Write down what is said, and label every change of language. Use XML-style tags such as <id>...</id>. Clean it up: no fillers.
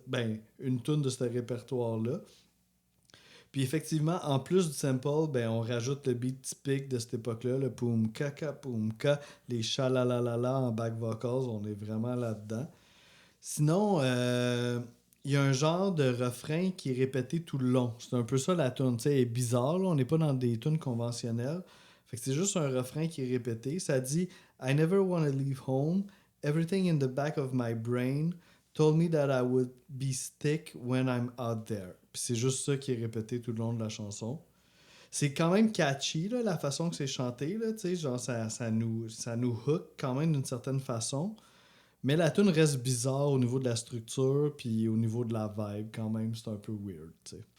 <fr>Ben, une tune de ce répertoire-là. Puis effectivement, en plus du sample, ben, on rajoute le beat typique de cette époque-là, le poum kaka poum ka, les chalalalala en back vocals, on est vraiment là-dedans. Sinon, il y a un genre de refrain qui est répété tout le long. C'est un peu ça la tune, tu sais, elle est bizarre, là. On n'est pas dans des tunes conventionnelles. Fait que c'est juste un refrain qui est répété. Ça dit</fr> <en>I never wanna leave home. Everything in the back of my brain told me that I would be stick when I'm out there.</en> <fr>Puis c'est juste ça qui est répété tout le long de la chanson. C'est quand même catchy, là, la façon que c'est chanté. Là, genre ça nous hook quand même d'une certaine façon. Mais la tune reste bizarre au niveau de la structure puis au niveau de la vibe quand même. C'est un peu weird. T'sais.</fr>